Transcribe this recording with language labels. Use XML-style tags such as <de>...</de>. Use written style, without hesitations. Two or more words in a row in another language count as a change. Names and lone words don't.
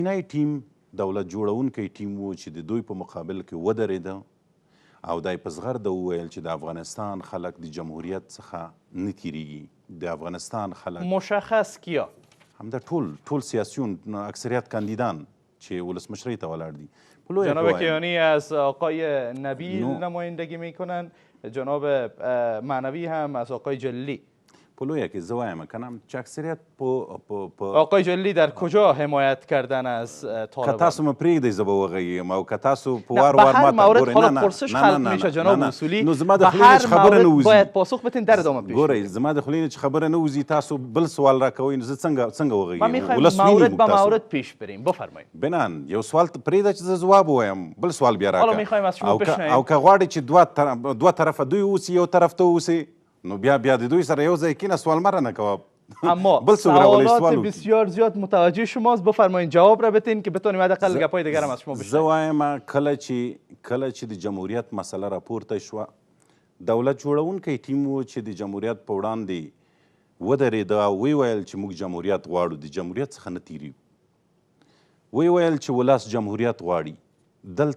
<ps>چینایي ټیم دولت جوړونکی ټیم و چې د دوی په مقابل کې ودرېده او دا یې په زغرده وویل چې د افغانستان خلک د جمهوریت څخه نه تیریږي. د افغانستان خلک</ps> <fa>مشخص کیا؟</fa> <ps>همدا ټول سیاسیون، اکثریت کاندیدان چې ولسمشری ته ولاړ دي.</ps> <fa>جناب کیانی از آقای نبیل نمایندگی میکنن، جناب معنوی هم از آقای جلی.</fa> <ps>په لویه کې زه وایم کنه چې اکثریت په</ps> <fa>آقای جلی در کجا حمایت کردن از طالبان؟</fa> <ps>که تاسو مې پرېږدئ زه به وغږېږم او که تاسو په وار</ps> <fa>به</fa> <ps>وار</ps> <fa>هر</fa> <ps>ماته</ps> <fa>مورد</fa> <ps>ګورئ.</ps> <fa>حالا پرسش خلق میشه جناب اصولی،</fa> <ps>نو زما د</ps> <fa>به</fa> <ps>خولې نه</ps> <fa>هر</fa> <ps>چې خبره نه</ps> <fa>مورد</fa> <ps>وځي</ps> <fa>باید پاسخ بدین در ادامه پیش</fa> <ps>ګورئ زما د خولې نه چې خبره نه وځي تاسو بل سوال راکوئ نو زه څنګه</ps> <fa>ما</fa> <ps>وغږېږم؟</ps> <fa>میخوایم</fa> <ps>ولس ویني</ps> <fa>مورد</fa> <ps>موږ</ps> <fa>به</fa> <ps>تاسو.</ps> <fa>مورد پیش بریم. بفرمایید.</fa> <ps>بنان یو سوال پرېږده چې زه ځواب ووایم، بل سوال بیا</ps> <fa>حالا</fa> <ps>راکړه.</ps> <fa>میخوایم از شما بشنویم.</fa> <ps>او که غواړئ چې دوه طرفه دوی اوسي یو طرف ته اوسي نو بیا د دوی سره یو ځای کینه سوال مه رانه کوه.</ps> <fa>اما سوالات بسیار زیاد متوجه شماست. بفرمایید جواب را بدین که بتونیم حداقل گپای دیگر هم از شما بشنویم.</fa> <ps>زه وایم کله چې د جمهوریت مسله راپورته شوه، دولت جوړونکی ټیم و چې د جمهوریت په وړاندې ودرېده او ویې ویل چې موږ جمهوریت غواړو، د جمهوریت څخه نه تیریو. ویې ویل چې ولس جمهوریت غواړي.</ps>